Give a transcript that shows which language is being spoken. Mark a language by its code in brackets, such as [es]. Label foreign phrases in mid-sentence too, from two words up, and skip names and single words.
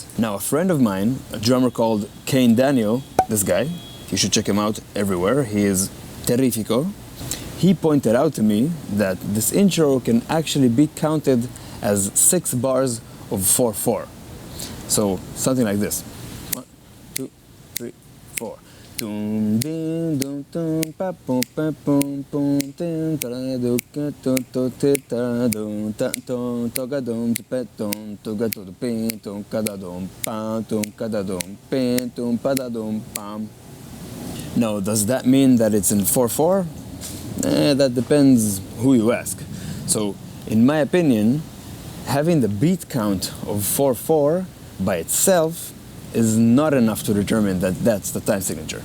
[en] Now, a friend of mine, a drummer called Kane Daniel, this guy, you should check him out everywhere, he is terrifico. He pointed out to me that this intro can actually be counted as 6 bars of 4/4. So, something like this. 1, 2, 3, 4. Dum ding dum dum pa pum pa pum pum tin ta do ka to te ta dum ta to ga dum pe dum to ga to pin tum ka da dum pa tum ka da dum pin tum pa da dum pam. Now, does that mean that it's in 4/4? That depends who you ask. So, in my opinion, having the beat count of 4/4 by itself is not enough to determine that that's the time signature.